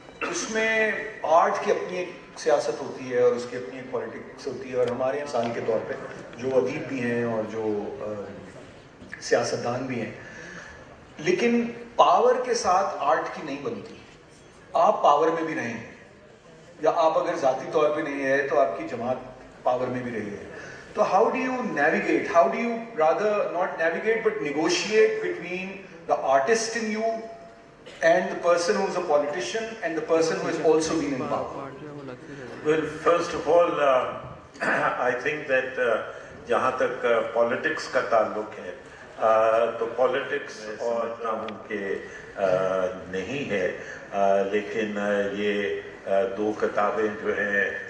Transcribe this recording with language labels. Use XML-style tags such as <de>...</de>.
<ur>اس میں آرٹ کی اپنی ایک سیاست ہوتی ہے اور اس کی اپنی ایک پالیٹکس ہوتی ہے, اور ہمارے مثال کے طور پہ جو ادیب بھی ہیں اور جو سیاستدان بھی ہیں, لیکن پاور کے ساتھ آرٹ کی نہیں بنتی. آپ پاور میں بھی رہے ہیں, یا آپ اگر ذاتی طور پہ نہیں ہے تو آپ کی جماعت پاور میں بھی رہی ہے.</ur> <en>تو how do you navigate, how do you rather not navigate but negotiate between the artist in you and the person who is a politician and the person who has also been in power? Well, first of all, I think that</en> <ur>جہاں تک politics کا تعلق ہے تو politics سمجھتا ہوں کہ نہیں ہے, لیکن یہ دو کتابیں جو ہیں</ur>